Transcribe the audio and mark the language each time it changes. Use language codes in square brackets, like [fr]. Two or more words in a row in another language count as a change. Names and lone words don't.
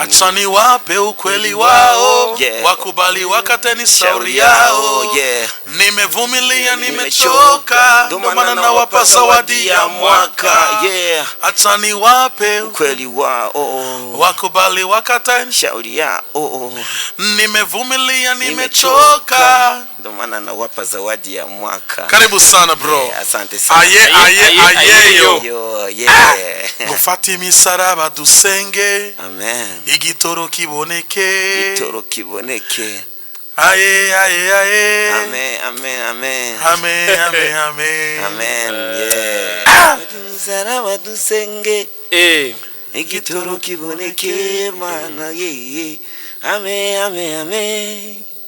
[sw] achani wape ukweli wao wakubali wakateni shauri yao nimevumilia nimechoka ndo maana nawapa zawadi ya mwaka achani wape ukweli wao wakubali wakateni shauri yao nimevumilia nimechoka ndo maana nawapa zawadi ya mwaka karibu sana bro asante sana [rn] ayeyo gufata imisaraba dusenge amen igitoro kiboneke amen saraba dusenge igitoro kiboneke mana amen